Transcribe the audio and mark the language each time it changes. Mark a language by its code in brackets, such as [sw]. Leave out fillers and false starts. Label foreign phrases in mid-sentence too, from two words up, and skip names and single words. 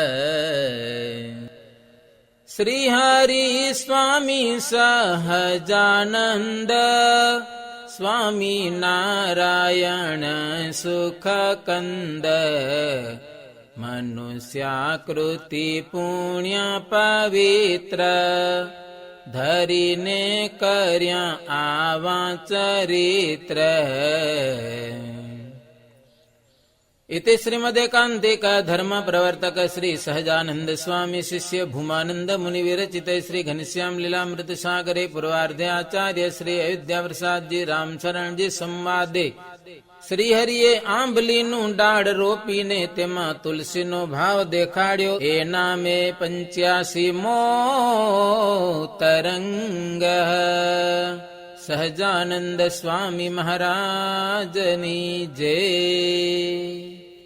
[gu] શ્રી હરિ સ્વામી સહજાનંદ સ્વામી નારાયણ સુખ કંદ મનુષ્યાકૃતિ પુણ્ય પવિત્ર ધરીને કર્યા આવા ચરિત્ર [sa] इति श्रीमदेकांतिक धर्म प्रवर्तक श्री सहजानंद स्वामी शिष्य भूमानंद मुनि विरचित श्री घनश्याम लीलामृत सागरे पूर्वार्धे आचार्य श्री अयोध्या प्रसाद जी रामशरण जी संवादे [gu] શ્રી હરિએ આંબલીનું ડાળ રોપીને તેમાં તુલસીનો ભાવ દેખાડ્યો એ નામે 85મો તરંગ સહજાનંદ સ્વામી મહારાજની જય.